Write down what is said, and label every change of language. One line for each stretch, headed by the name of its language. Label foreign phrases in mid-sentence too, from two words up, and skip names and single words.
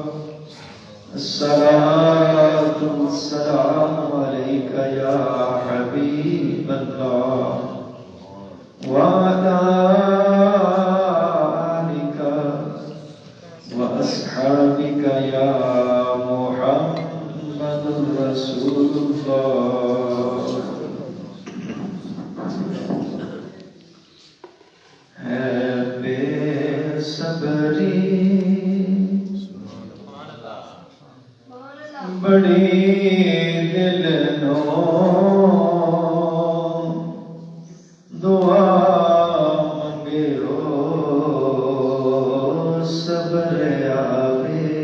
Arabic: الصلاة والسلام عليك يا حبيب الله وعلى آلك وأصحابك يا محمد رسول الله.
Punjabi: ہے بے صبری بڑی دل نو دعا منگے ہو صبر آوے.